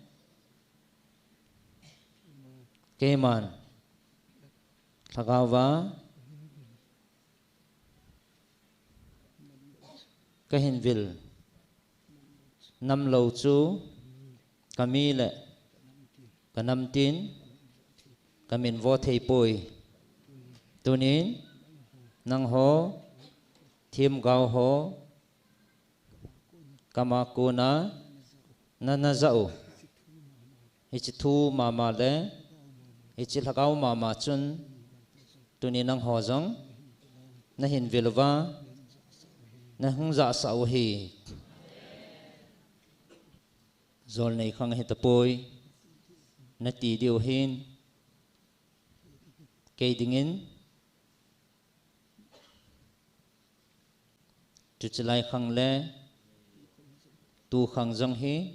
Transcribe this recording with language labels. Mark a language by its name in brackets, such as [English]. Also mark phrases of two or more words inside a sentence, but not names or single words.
[Thado Chin] keman thagawa ka hin vil nam lo chu kami le kanam tin kamin vo thei poi tunin nang ho thim gao ho kama kuna na zau hi chi thu mama le hi chi thagau mama chun tunin nang ho jong na hin vilwa na hung za sau hi zol nei khang hi tapoi na ti diu hin kei dingin chu chlai khang le tu khang jong hi